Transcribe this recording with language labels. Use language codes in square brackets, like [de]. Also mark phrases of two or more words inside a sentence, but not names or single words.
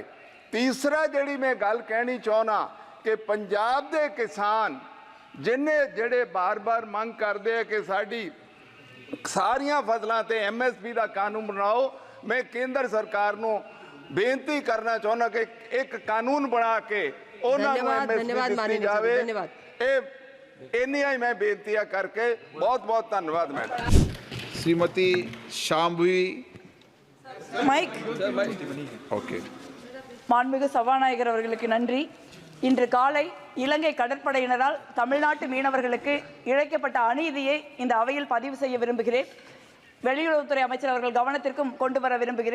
[pa] ਤੀਸਰਾ ਜਿਹੜੀ ਮੈਂ ਗੱਲ ਕਹਿਣੀ ਚਾਹਨਾ ਕਿ ਪੰਜਾਬ ਦੇ ਕਿਸਾਨ ਜਿਨ੍ਹੇਂ ਜਿਹੜੇ ਬਾਰ ਬਾਰ ਮੰਗ ਕਰਤੇ ਹੈਂ ਕਿ ਸਾਡੀ ਸਾਰੀਆਂ ਫਸਲੋਂ ਤੇ MSP ਕਾ ਕਾਨੂੰਨ ਬਣਾਓ, ਮੈਂ ਕੇਂਦਰ ਸਰਕਾਰ ਨੂੰ ਬੇਨਤੀ ਕਰਨਾ ਚਾਹਨਾ ਕਿ ਇੱਕ ਕਾਨੂੰਨ ਬਣਾ ਕੇ MSP ਜਾਵੇ। ਇੰਨੀਆਂ ਹੀ ਮੈਂ ਬੇਨਤੀਆਂ ਕਰਕੇ ਬਹੁਤ ਬਹੁਤ ਧੰਨਵਾਦ ਮੈਡਮ। श्रीमती शांभवी [ta] மைக் ओके। மாண்புமிகு சபாநாயகர் அவர்களுக்கு நன்றி. இன்று காலை இலங்கை கடற்படையினரால் தமிழ்நாட்டு மீனவர்களுக்கு இழைக்கப்பட்ட அநீதியை இந்த அவையில் பதிவு செய்ய விரும்புகிறேன். வெளியுறவுத்துறை அமைச்சர் அவர்கள் கவனத்திற்கும் கொண்டு வர விரும்புகிறேன்.